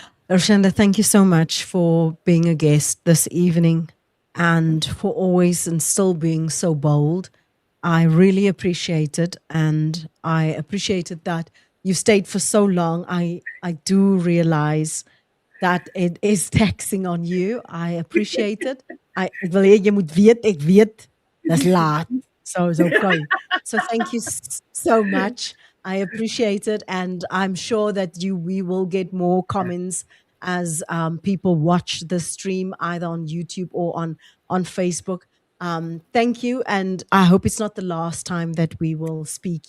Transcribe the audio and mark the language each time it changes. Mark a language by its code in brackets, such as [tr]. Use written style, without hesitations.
[en] Roshanda, thank you so much for being a guest this evening and for always and still being so bold. I really appreciate it. And I appreciated that you stayed for so long. I do realize that it is taxing on you. I appreciate it. [af] Ek wil hê jy moet weet, ek weet, dis laat. [en] So it's okay. So thank you so much. I appreciate it, and I'm sure that we will get more comments as people watch the stream either on YouTube or on Facebook. Thank you, and I hope it's not the last time that we will speak.